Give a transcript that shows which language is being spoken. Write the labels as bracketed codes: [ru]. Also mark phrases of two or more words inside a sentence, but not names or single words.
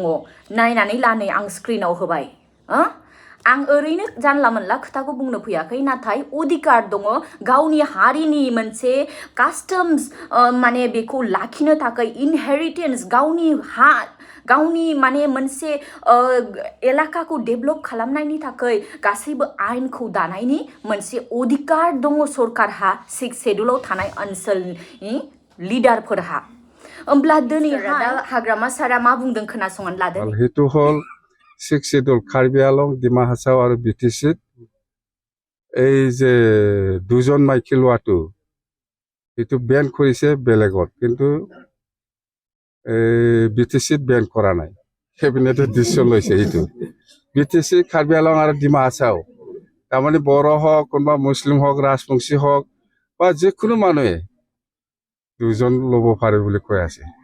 [brx] नायनानै ला, नै आं स्क्रिनाव होबाय। आं ओरैनो जानला मोनला खोथाखौ बुंनो फैयाखै, नाथाय अधिकार दङ गावनि हारिनि मोनसे कास्टम्स माने बेखौ लाखिनो थाखाय, इनहेरिटेन्स गावनि माने मोनसे एलाकाखौ डेभलप खालामनायनि थाखाय गासैबो आयेनखौ दानायनि मोनसे अधिकार दङ सरकारहा 6 शेड्यूलाव थानाय ओनसोलनि लिडारफोरहा। होमब्ला दिनैहाय हाग्रामा सारा मा बुंदों खोनासंनानै लादो। हेतु हल 6 शेड्यूल कार्बि आलं, डिमा हासाव आरो बिटिसि [as] এই যে 2জন মাইকী লোৱাটো এইটো বেন কৰিছে বেলেগত, কিন্তু বিটিচিত বেন কৰা নাই। কেবিনেটে ডিচিশ্যন লৈছে। এইটো বিটিচি, কাৰ্বি আলং আৰু ডিমা হাছাও, তাৰমানে বড়ো হওক, কোনোবা মুছলিম হওক, ৰাজবংশী হওক বা যিকোনো মানুহে 2জন ল'ব পাৰে বুলি কৈ আছে।